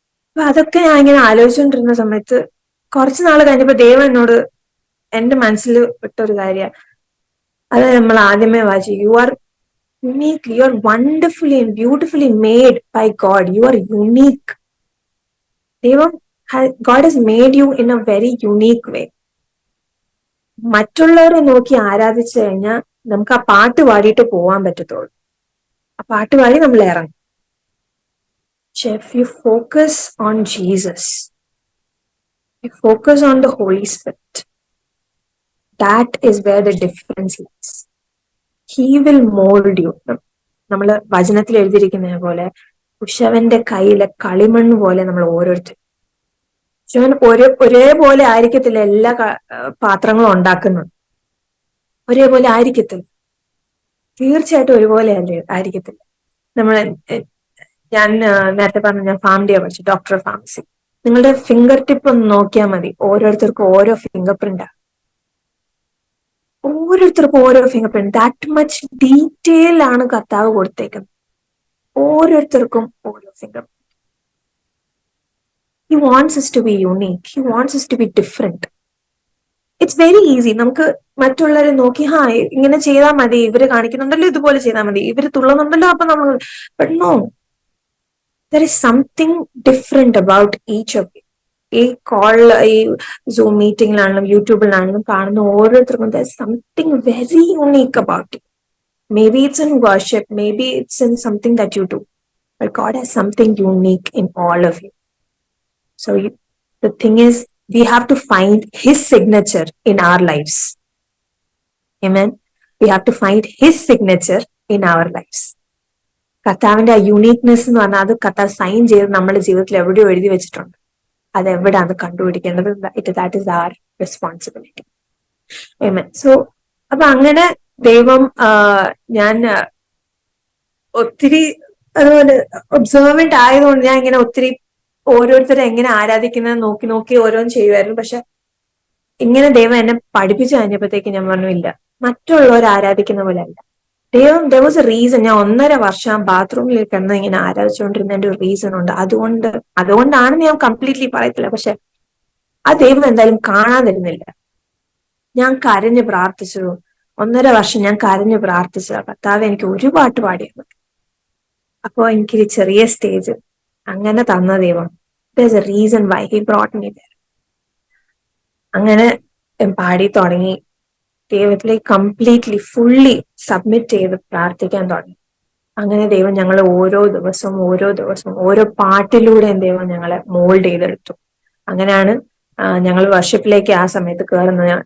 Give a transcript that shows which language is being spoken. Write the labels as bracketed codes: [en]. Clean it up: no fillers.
[ml] അപ്പൊ അതൊക്കെ ഞാൻ ഇങ്ങനെ ആലോചിച്ചുകൊണ്ടിരുന്ന സമയത്ത് കുറച്ചു നാൾ കഴിഞ്ഞപ്പോ ദൈവം എന്നോട് എന്റെ മനസ്സിൽ വിട്ടൊരു കാര്യ, അത് നമ്മൾ ആദ്യമേ വായിച്ചു, [en] You are unique, you are wonderfully and beautifully made by God, you are unique. ദൈവം, God has made you in a very unique way. [ml] മറ്റുള്ളവരെ നോക്കി ആരാധിച്ചു കഴിഞ്ഞാൽ നമുക്ക് ആ പാട്ട് പാടിയിട്ട് പോവാൻ പറ്റത്തുള്ളൂ. ആ പാട്ട് പാടി നമ്മൾ ഇറങ്ങും. പക്ഷെ [en] if you focus on Jesus, you focus on the Holy Spirit, that is where the difference lies. He will mold you. [ml] നമ്മള് വചനത്തിൽ എഴുതിയിരിക്കുന്ന പോലെ കുശവന്റെ കയ്യിലെ കളിമണ്ണ് പോലെ നമ്മൾ ഓരോരുത്തരും. ഒരേപോലെ ആയിരിക്കത്തില്ല എല്ലാ പാത്രങ്ങളും ഉണ്ടാക്കുന്നത്. ഒരേപോലെ ആയിരിക്കത്തില്ല, തീർച്ചയായിട്ടും ഒരുപോലെ ആയിരിക്കത്തില്ല. നമ്മൾ ഞാൻ നേരത്തെ പറഞ്ഞു, ഞാൻ ഫാമിലിയാ പഠിച്ചു, ഡോക്ടർ ഓഫ് ഫാർമസി. നിങ്ങളുടെ ഫിംഗർ ടിപ്പ് ഒന്ന് നോക്കിയാൽ മതി, ഓരോരുത്തർക്കും ഓരോ ഫിംഗർ പ്രിന്റാ. ഓരോരുത്തർക്കും ഓരോ finger print, [en] that much detail [ml] ആണ് കർത്താവ് കൊടുത്തേക്കുന്നത്. ഓരോരുത്തർക്കും ഓരോ finger. [en] He wants us to be unique. He wants us to be different. It's very easy. [ml] നമുക്ക് മറ്റുള്ളവരെ നോക്കി ഇങ്ങനെ ചെയ്താൽ മതി, ഇവര് കാണിക്കുന്നുണ്ടല്ലോ ഇതുപോലെ ചെയ്താൽ മതി, ഇവര് തുള്ളുന്നുണ്ടല്ലോ അപ്പൊ നമ്മൾ. [en] But no, there is something different about each of you. [ml] ഈ ഈ സൂം മീറ്റിംഗിലാണെങ്കിലും യൂട്യൂബിലാണെങ്കിലും കാണുന്ന ഓരോരുത്തർക്കും [en] There is something very unique about you. Maybe it's in worship, maybe it's in something that you do, but God has something unique in all of you. So the thing is, we have to find His signature in our lives. Amen. We have to find His signature in our lives. [ml] കർത്താവിന്റെ ആ uniqueness എന്ന് പറഞ്ഞാൽ അത് കർത്താവ് sign ചെയ്ത് നമ്മുടെ ജീവിതത്തിൽ എവിടെയോ എഴുതി വെച്ചിട്ടുണ്ട്. അത് എവിടെയാണ് കണ്ടുപിടിക്കേണ്ടത്? [en] That is our responsibility. Amen. [ml] So അപ്പൊ അങ്ങനെ ദൈവം, ഞാൻ ഒത്തിരി അതുപോലെ ഒബ്സർവന്റ് ആയതുകൊണ്ട് ഞാൻ ഇങ്ങനെ ഒത്തിരി ഓരോരുത്തരെ എങ്ങനെ ആരാധിക്കുന്നത് നോക്കി നോക്കി ഓരോന്നും ചെയ്യുമായിരുന്നു. പക്ഷെ ഇങ്ങനെ ദൈവം എന്നെ പഠിപ്പിച്ചു കഴിഞ്ഞപ്പോഴത്തേക്ക് ഞാൻ പറഞ്ഞു, ഇല്ല, മറ്റുള്ളവർ ആരാധിക്കുന്ന പോലെ അല്ല. [en] There was a reason. [ml] ഞാൻ 1.5 വർഷം ബാത്റൂമിൽ കിടന്ന് ഇങ്ങനെ ആരാധിച്ചുകൊണ്ടിരുന്നതിന്റെ ഒരു റീസൺ ഉണ്ട്. അതുകൊണ്ടാണ് ഞാൻ കംപ്ലീറ്റ്ലി പറയത്തില്ല, പക്ഷെ ആ ദൈവം എന്തായാലും കാണാതിരുന്നില്ല. ഞാൻ കരഞ്ഞ് പ്രാർത്ഥിച്ചു. 1.5 വർഷം ഞാൻ കരഞ്ഞ് പ്രാർത്ഥിച്ചു, കർത്താവ് എനിക്ക് ഒരു പാട്ട് പാടിയാൽ മതി. അപ്പോ എനിക്കൊരു ചെറിയ സ്റ്റേജ് അങ്ങനെ തന്ന ദൈവം, [en] there's a reason why he brought me there. [ml] അങ്ങനെ പാടി തുടങ്ങി, ദൈവത്തിലേക്ക് കംപ്ലീറ്റ്ലി ഫുള്ളി സബ്മിറ്റ് ചെയ്ത് പ്രാർത്ഥിക്കാൻ തുടങ്ങി. അങ്ങനെ ദൈവം ഞങ്ങളെ ഓരോ ദിവസവും ഓരോ പാട്ടിലൂടെയും ദൈവം ഞങ്ങളെ മോൾഡ് ചെയ്തെടുത്തു. അങ്ങനെയാണ് ഞങ്ങൾ വർഷിപ്പിലേക്ക് ആ സമയത്ത് കയറുന്നത്.